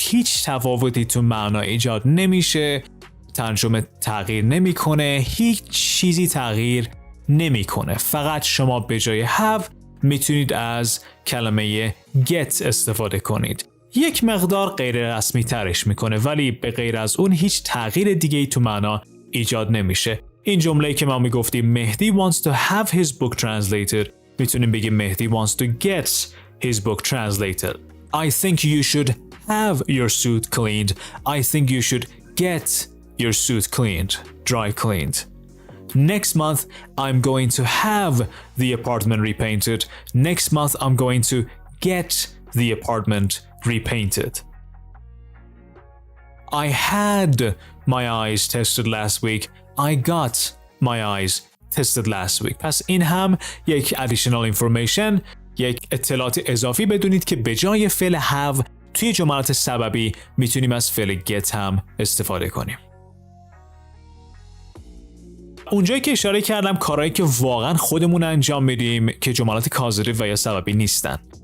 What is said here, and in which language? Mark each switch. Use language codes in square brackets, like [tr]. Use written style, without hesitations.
[fa] هیچ تفاوتی تو معنا ایجاد نمیشه، ترجمه تغییر نمیکنه، هیچ چیزی تغییر نمیکنه. فقط شما به جای have میتونید از کلمه get استفاده کنید. یک مقدار غیر رسمی ترش میکنه ولی به غیر از اون هیچ تغییر دیگه ای تو معنا ایجاد نمیشه. این جمله‌ای که ما میگفتیم [en] Mahdi wants to have his book translated [fa] میتونیم بگیم [en] Mahdi wants to get his book translated. I think you should have your suit cleaned. I think you should get your suit cleaned, dry cleaned. Next month, I'm going to have the apartment repainted. Next month, I'm going to get the apartment repainted. I had my eyes tested last week. I got my eyes tested last week. [fa] پس این هم یک [en] additional information، [fa] یک اطلاعات اضافی بدونید که به جای فعل have توی جملات سببی میتونیم از فعل get هم استفاده کنیم. اونجایی که اشاره کردم کارهایی که واقعا خودمون انجام میدیم که جملات کاذب و یا سببی نیستن.